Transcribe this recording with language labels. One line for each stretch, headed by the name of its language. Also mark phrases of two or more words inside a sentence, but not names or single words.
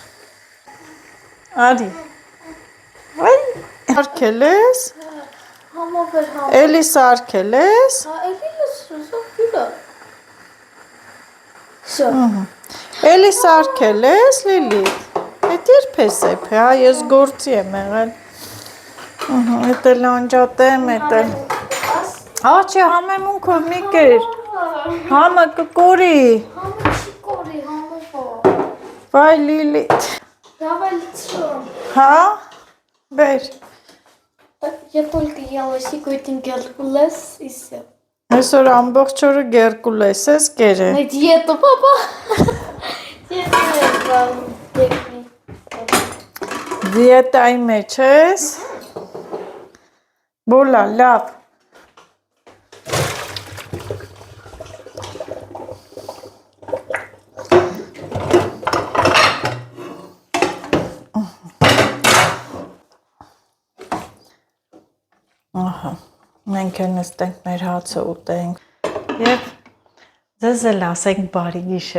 Armenian: Արի, այ, սարքել ես, էլի սարքել ես, էլի սարքել ես, Լիլիթ, էդ երբ ես էփ, հա, ես գործի եմ եղել, էդ էլ անջատեմ, էդ էլ, աղջի համեմունքով մի կեր, համը կկորի, Համը չի կորի, համը բա։ վայ Լիլիթ, հա, բեր,
Russian: Я только ела сегодня геркулес и все.
Armenian: այսօր ամբողջ օրը գերկուլես ես կեր է,
Russian: На диету, папа. Диета.
Armenian: դիետայի մեջ ես, բոլա, լավ, ահա, մենք էլ նստենք մեր հացը ուտենք և ձեզ էլ ասենք բարի գիշեր